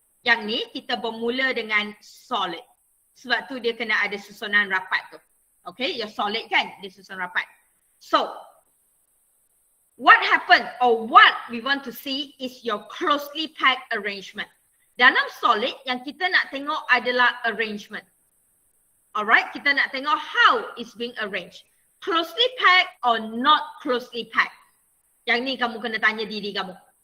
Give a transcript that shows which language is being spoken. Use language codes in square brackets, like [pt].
[ms] Yang ni kita bermula dengan solid. Sebab tu dia kena ada susunan rapat tu. Okay, [en] your solid [ms] kan, dia susun rapat. [en] So, what happened or what we want to see is your closely packed arrangement. [ms] Dalam solid yang kita nak tengok adalah arrangement. [en] Alright, [ms] kita nak tengok [en] how it's being arranged. Closely packed or not closely packed. [ms] Yang ni kamu kena tanya diri kamu.